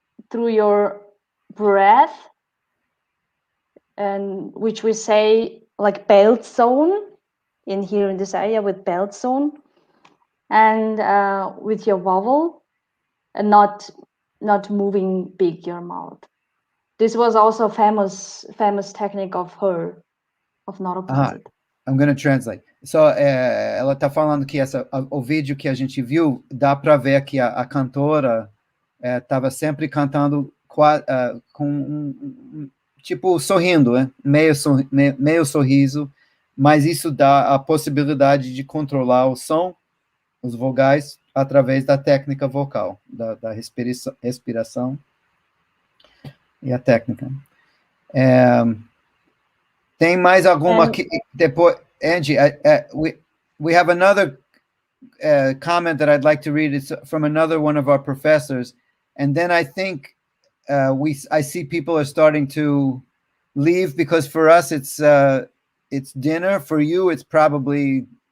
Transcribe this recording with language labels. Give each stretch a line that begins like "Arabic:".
English: Through your breath, and which we say like belt zone in here in this area with belt zone, and with your vowel, and not moving big your mouth. This was also famous technique of her, of Noro Panzat. I'm going to translate.
Portuguese: So, ela está falando que o vídeo que a gente viu, dá para ver que a cantora estava sempre cantando com tipo sorrindo, né? meio sorriso, mas isso dá a possibilidade de controlar o som, os vogais, através da técnica vocal, da respiração e a técnica. Tem mais alguma que depois, Enji?
English: We have another comment that I'd like to read. It's from another one of our professors, and then I think I see people are starting to leave, because for us it's dinner. For you, it's probably